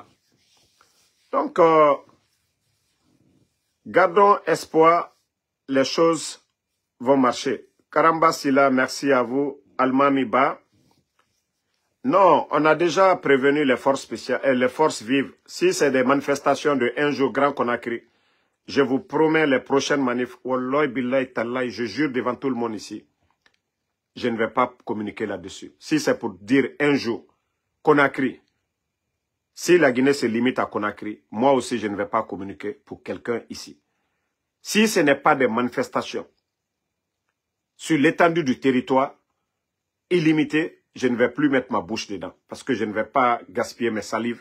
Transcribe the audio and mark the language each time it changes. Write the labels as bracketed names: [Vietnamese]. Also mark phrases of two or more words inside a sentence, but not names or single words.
[French] Donc, gardons espoir, les choses vont marcher. Karamba Silla, merci à vous. Almamiba. Non, on a déjà prévenu les forces spéciales et les forces vives. Si c'est des manifestations de un jour Grand Conakry, je vous promets les prochaines manifs. [Arabic] والله بالله تالله, [French] je jure devant tout le monde ici. Je ne vais pas communiquer là-dessus. Si c'est pour dire un jour, Conakry, si la Guinée se limite à Conakry, moi aussi je ne vais pas communiquer pour quelqu'un ici. Si ce n'est pas des manifestations sur l'étendue du territoire illimité, je ne vais plus mettre ma bouche dedans parce que je ne vais pas gaspiller mes salives.